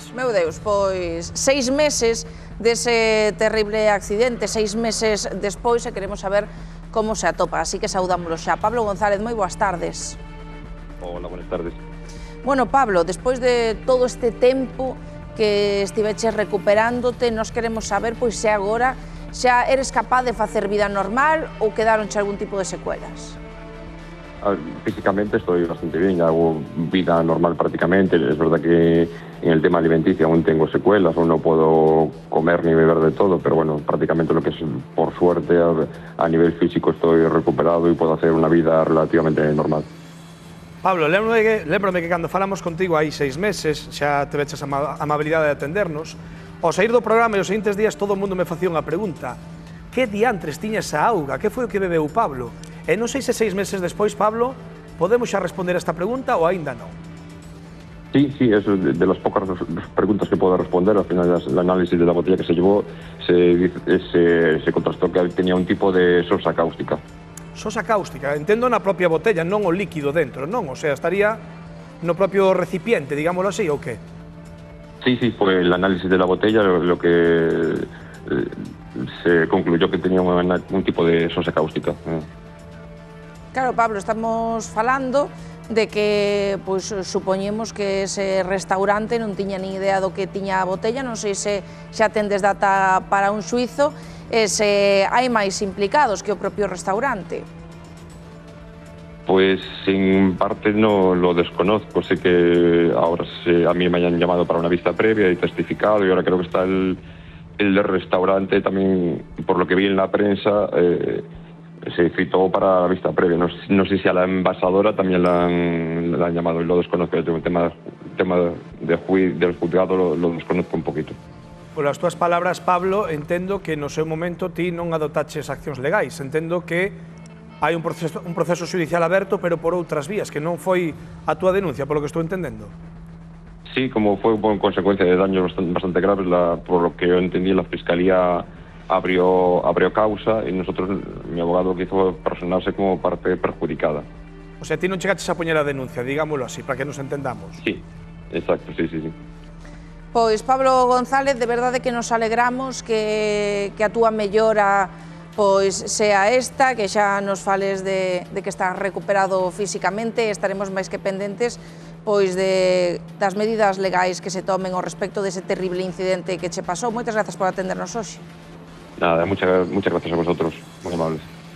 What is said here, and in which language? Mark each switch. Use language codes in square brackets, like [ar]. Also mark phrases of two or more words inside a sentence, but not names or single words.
[gl] Meu Deus, pois 6 meses dese terrible accidente, 6 meses despois, e queremos saber como se atopa, así que saudámoslo xa. Pablo González, moi boas tardes. [es] Hola, buenas tardes. [gl] Bueno, Pablo, despois de todo este tempo que estiveches recuperándote, nos queremos saber, pois, se agora xa eres capaz de facer vida normal ou quedaronche algún tipo de secuelas? [es] Físicamente estoy bastante bien, ya hago vida normal prácticamente. Es verdad que en el tema alimenticio aún tengo secuelas, aún no puedo comer ni beber de todo, pero bueno, prácticamente lo que es, por suerte, a nivel físico estoy recuperado y puedo hacer una vida relativamente normal. [gl] Pablo, lémbrame que cando falamos contigo hai 6 meses, xa te veches a amabilidade de atendernos, ao sair do programa e os seguintes días todo o mundo me facía unha pregunta: que diantres tiña esa auga? Que foi o que bebeu Pablo? E non sei se 6 meses despois, Pablo, podemos xa responder esta pregunta ou aínda non? [es] Sí, es de las pocas preguntas que puedo responder. Al final, el análisis de la botella que se llevó se contrastó que tenía un tipo de sosa cáustica. [gl] Sosa cáustica, entendo na propia botella, non o líquido dentro, non? [es] O sea, [gl] estaría no propio recipiente, digámoslo así, ou que? [es] Sí, fue el análisis de la botella lo que se concluyó que tenía un tipo de sosa cáustica. [gl] Claro, Pablo, estamos falando de que, pois, supoñemos que ese restaurante non tiña nin idea do que tiña a botella, non sei se xa tendes data para un xuizo, e se hai máis implicados que o propio restaurante. [es] Pues en parte no lo desconozco, sé que ahora a mí me hayan llamado para una vista previa y testificado, y ahora creo que está el restaurante también, por lo que vi en la prensa, se citó para la vista previa. No sé si a la envasadora también la han llamado, y lo desconozco. El tema del juzgado lo desconozco un poquito. [gl] Polas túas palabras, Pablo, entendo que no seu momento ti non adoptaches accións legais. Entendo que hai un proceso judicial aberto, pero por outras vías, que non foi a túa denuncia, polo que estou entendendo. [es] Sí, como fue por consecuencia de daños bastante graves, por lo que yo entendí, la Fiscalía abrió causa y nosotros, mi abogado, quiso personarse como parte perjudicada. O sea, [gl] ti non chegaches a poñer a denuncia, digámoslo así, para que nos entendamos. [es] Sí, exacto, sí. [gl] Pois, Pablo González, de verdade que nos alegramos que a túa mellora pois sea esta, que xa nos fales de que estás recuperado físicamente. Estaremos máis que pendentes pois das medidas legais que se tomen ao respecto dese terrible incidente que che pasou. Moitas grazas por atendernos hoxe. [es] Nada, muchas gracias a vosotros, muy amables.